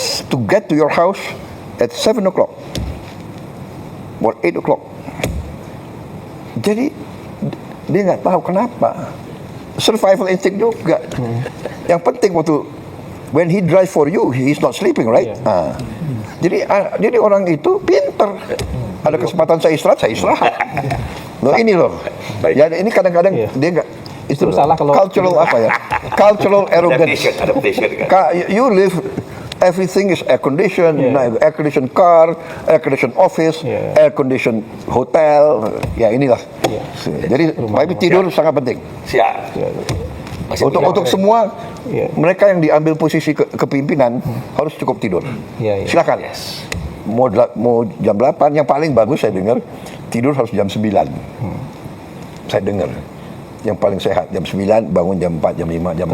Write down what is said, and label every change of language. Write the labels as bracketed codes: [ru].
[en] To get to your house at 7 o'clock or 8 o'clock. [id] Jadi dia nggak tahu kenapa. [en] Survival instinct juga. [id] Yang penting [en] when he drive for you, he's not sleeping, right? [id] Jadi orang itu pinter. Ada kesempatan saya istirahat. Loh ini loh. Ya ini kadang-kadang dia nggak. Itu salah kalau [en] cultural [id] apa ya? [en] Cultural arrogance. Adaptation. You live, everything is air conditioned, air conditioned car, air conditioned office, air conditioned hotel. [id] Ya inilah. Jadi tapi tidur sangat penting. Siap. Untuk semua mereka yang diambil posisi kepimpinan harus cukup tidur. Silakan. Mau jam 8, yang paling bagus saya dengar tidur harus jam 9. Saya dengar. Yang paling sehat jam 9, bangun jam 4, jam 5, jam 6.